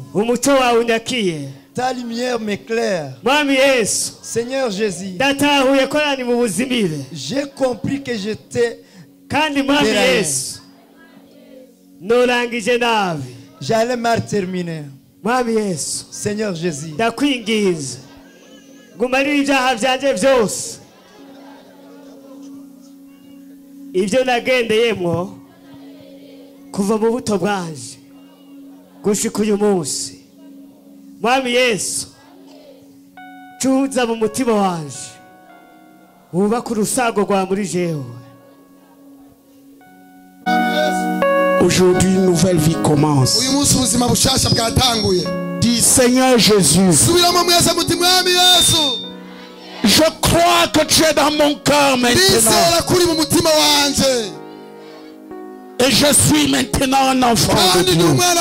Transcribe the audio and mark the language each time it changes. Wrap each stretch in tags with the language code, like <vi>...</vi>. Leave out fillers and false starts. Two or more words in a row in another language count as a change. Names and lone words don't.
<fr>Ta lumière m'éclaire. Seigneur Jésus, j'ai compris que j'étais j'allais mal terminer. Seigneur Jésus,</fr> <rn>ibyo nagendeyemo kuva mu buto bwanje gushika uyu munsi, Mwami Yesu cuza mu mutima wanje, wubaka urusago rwa muri jewe.</rn> <fr>Aujourd'hui, une nouvelle vie commence. Dis Seigneur Jésus, je crois que tu es dans mon cœur maintenant. Et je suis maintenant un enfant de Dieu.</fr>